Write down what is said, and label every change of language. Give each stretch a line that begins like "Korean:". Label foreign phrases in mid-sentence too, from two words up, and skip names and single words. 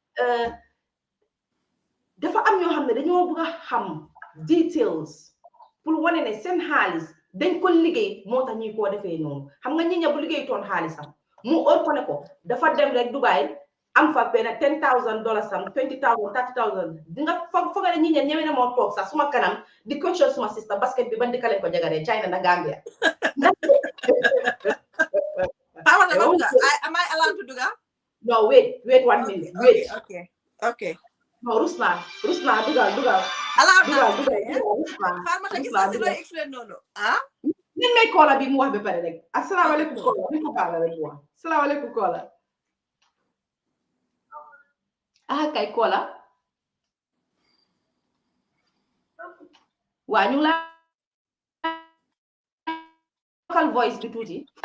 Wolof: dafa am ñoo xam ne dañoo bëgg a xam details pour wane ne seen xaalis dañ ko liggéey moo tax ñuy koo defee noonu xam nga Nyenya bu liggéey toon xaalisam mu óor ko ne ko dafa dem rek Dubai am fa benn $10,000 sam $20,000 $30,000 di nga foog nga ne Nyenya ñeme na moo toog sax suma kanam di question suma sister basket bi ban dëkk lañ ko jagaree China na Gambia.
English: Am I allowed to do that? No, wait 1 minute. Wait. Okay. No,
Wolof: Rusna, dugal. Allowed dugal. Farmata gis nga si looy explain noonu. Ah? Nin may kola bi mu wax ba pare rek. Asalaamaaleykum kola. Ni ko baala rek wax. Asalaamaaleykum kola. Kay kola. Waa ñu la local voice bi tuuti.